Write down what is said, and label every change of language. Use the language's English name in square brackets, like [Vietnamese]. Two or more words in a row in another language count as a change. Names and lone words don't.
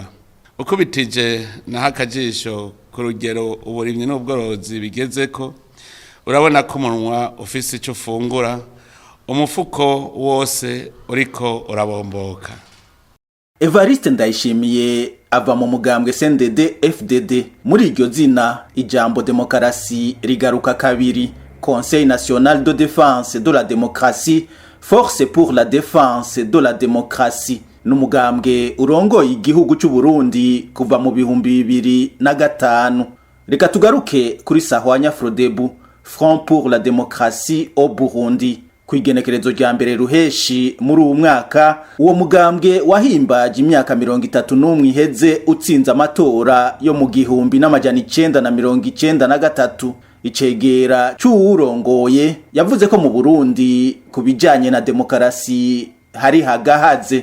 [Rundi] Ukubitije na hakajisho ku rugero uburimyi n'ubworozi bigezeko, urabona ko umunwa ufise icyo ufungura, umufuko wose uriko urabomboka. Evariste Ndayishimiye ava mu mugambwe CNDD FDD. Muri iryo zina ijambo demokarasi rigaruka kabiri. [French] Conseil national de défense de la démocratie, force pour la défense de la démocratie. [Rundi] Numugambwe urongoye igihugu cy'u Burundi kuva mu 2005. Reka tugaruke kuri Sahwanya Frodebu, [French] Front pour la démocratie au Burundi. [Rundi] Kwigenekerezo rya mbere ruheshi muri uwo mwaka, uwo mugambwe wahimbaje imyaka 31 iheze utsinze amatora yo mu 1993. Icegera cy'uwurongoye yavuze ko mu Burundi kubijanye na demokarasi hari hagahaze.